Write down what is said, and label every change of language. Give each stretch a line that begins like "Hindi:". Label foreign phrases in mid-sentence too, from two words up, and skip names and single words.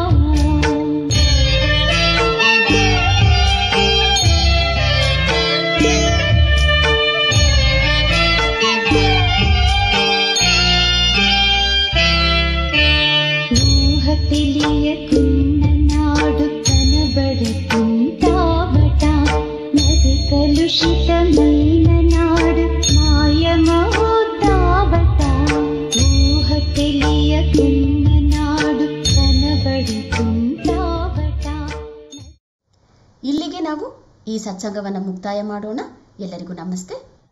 Telugu: ఊహ తెలియకున్న నాడు కనబడుతుంటావట నది కలుషితమైన నాడు మాయమవుతావట ఊహ తెలియకున్న నాడు ಕನಬಡುತ್ತಾವಟ.
Kannada: ಇಲ್ಲಿಗೆ ನಾವು ಈ ಸತ್ಸಂಗವನ್ನು ಮುಕ್ತಾಯ ಮಾಡೋಣ. ಎಲ್ಲರಿಗೂ ನಮಸ್ತೆ.